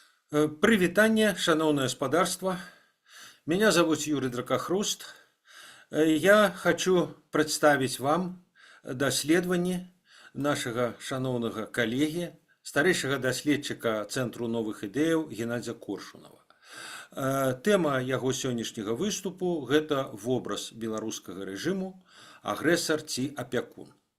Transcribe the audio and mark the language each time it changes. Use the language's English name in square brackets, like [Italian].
[Belarusian] Прывітанне, шаноўнае гаспадарства. [Russian] Меня зовут Юрий Дракохруст. Я хочу представить вам [Belarusian] даследаванне нашага шаноўнага калегі, старэйшага даследчыка Цэнтру новых ідэяў Геннадзя Коршунова. Тэма яго сённяшняга выступу – гэта вобраз беларускага рэжыму, агрэсар ці апякун.